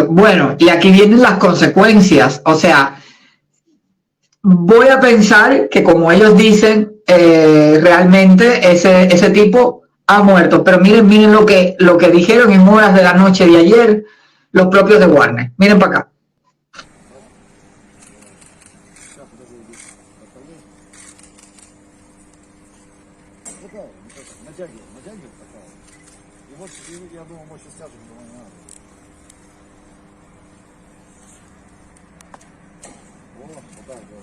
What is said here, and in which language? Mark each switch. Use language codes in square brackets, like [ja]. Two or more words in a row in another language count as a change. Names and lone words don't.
[es] Bueno, y aquí vienen las consecuencias. O sea, voy a pensar que como ellos dicen, realmente ese tipo ha muerto. Pero miren lo que dijeron en horas de la noche de ayer los propios de Wagner. Miren para acá. [ru] Натягивает такая. И вот я думаю, мы сейчас скажем, что не надо. Вот так.